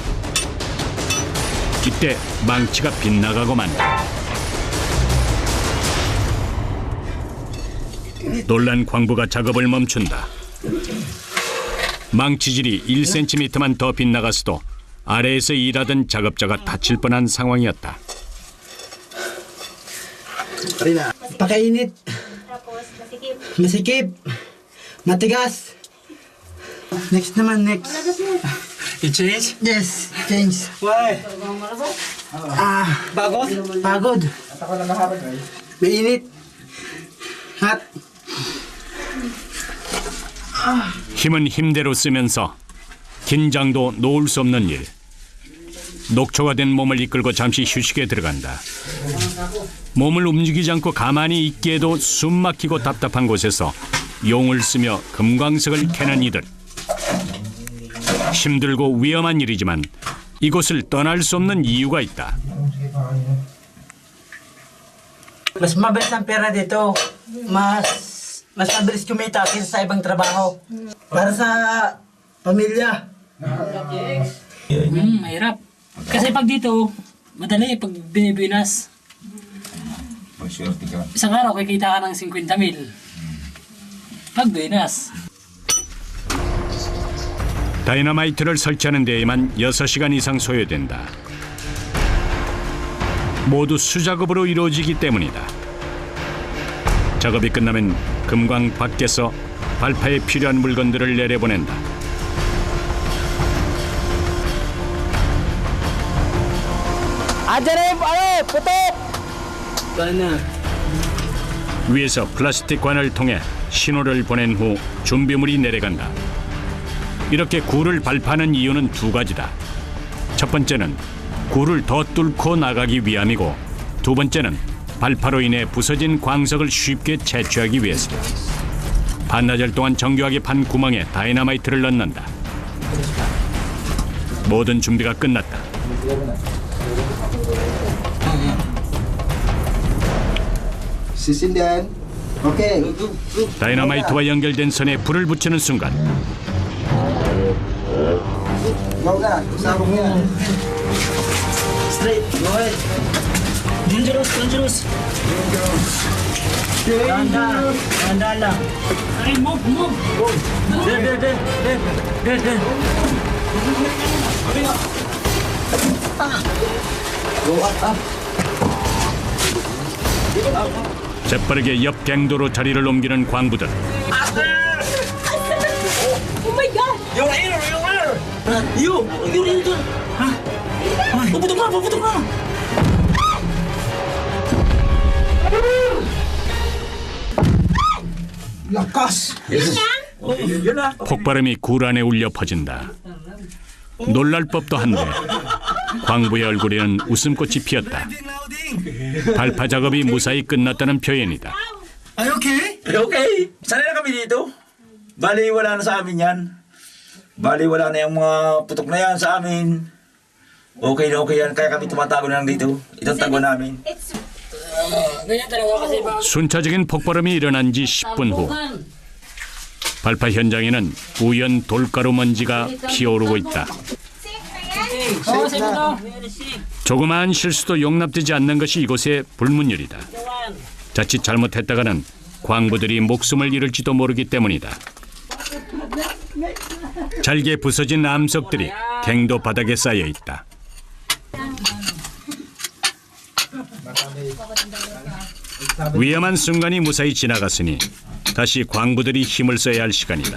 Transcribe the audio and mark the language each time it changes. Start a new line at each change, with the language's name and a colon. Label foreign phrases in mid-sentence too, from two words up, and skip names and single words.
Korean: 이때 망치가 빗나가고 만다. 놀란 광부가 작업을 멈춘다. 망치질이 1cm만 더 빗나갔어도 아래에서 일하던 작업자가 다칠 뻔한 상황이었다.
Filipino: Pakainit. Masikip. Matigas. Next naman, next.
English: You change? Yes, change. Why?
Filipino: Bagod? Pagod. Mainit. Hot.
Korean: 힘은 힘대로 쓰면서 긴장도 놓을 수 없는 일. 녹초가 된 몸을 이끌고 잠시 휴식에 들어간다. 몸을 움직이지 않고 가만히 있기에도 숨 막히고 답답한 곳에서 용을 쓰며 금광석을 캐는 이들. 힘들고 위험한 일이지만 이곳을 떠날 수 없는 이유가 있다.
Filipino: Mas mabilis ang pera dito. Mas mabilis kumita kaysa sa ibang trabaho. Para sa pamilya. Mahirap. Kasi pag dito, madali pag binibinas. Isang araw kikita ka ng 50,000. Pag binas.
Korean: 다이너마이트를 설치하는 데에만 6시간 이상 소요된다. 모두 수작업으로 이루어지기 때문이다. 작업이 끝나면 금광 밖에서 발파에 필요한 물건들을 내려보낸다.
Filipino: Andiyan na yung putok!
Korean: 위에서 플라스틱 관을 통해 신호를 보낸 후 준비물이 내려간다. 이렇게 굴을 발파하는 이유는 두 가지다. 첫 번째는 굴을 더 뚫고 나가기 위함이고, 두 번째는 발파로 인해 부서진 광석을 쉽게 채취하기 위해서다. 반나절 동안 정교하게 판 구멍에 다이너마이트를 넣는다. 모든 준비가 끝났다.
Filipino: Sisindihan. Okay.
Korean: 다이너마이트와 연결된 선에 불을 붙이는 순간
Filipino: Go na. Sabog na.
English: Straight. Go ahead. Dangerous.
Filipino: Handa lang. Ay,
English: move! There. Go up.
Korean: 재빠르게 옆 갱도로 자리를 옮기는 광부들.
English: Oh my God! You're here. You're in doon. Ha?
Filipino: Puputok na. Lakas. Yun na.
Korean: 폭발음이 굴 안에 울려 퍼진다. 놀랄 법도 한데 광부의 얼굴에는 웃음꽃이 피었다. 발파 작업이 무사히 끝났다는 표현이다.
Filipino: Ay, okay? Okay, sanay na kami dito. Bali, wala na sa amin yan. Bali, wala na yung mga putok na yan sa amin. Okay na okay yan, kaya kami tumatago na lang dito. Itong tago namin.
English: It's
Filipino: Ganyan talaga kasi ba?
Korean: 순차적인 폭발음이 일어난 지 10분 후 발파 현장에는 우연 돌가루 먼지가 피어오르고 있다.
Filipino: Oo, sabi ko.
Korean: 조그마한 실수도 용납되지 않는 것이 이곳의 불문율이다. 자칫 잘못했다가는 광부들이 목숨을 잃을지도 모르기 때문이다. 잘게 부서진 암석들이 갱도 바닥에 쌓여 있다. 위험한 순간이 무사히 지나갔으니 다시 광부들이 힘을 써야 할 시간이다.